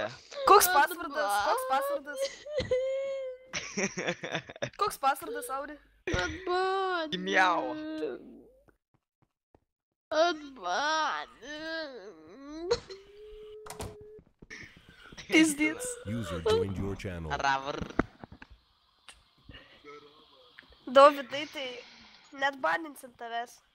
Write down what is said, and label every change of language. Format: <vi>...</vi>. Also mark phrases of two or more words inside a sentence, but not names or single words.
<lt>Koks pasvardas? Koks pasvardas, Auri? Miau. Pizdyts.</lt> <en>User joined your channel. Ravr.</en> <lt>Dovydai, tai net baninsim tavęs.</lt>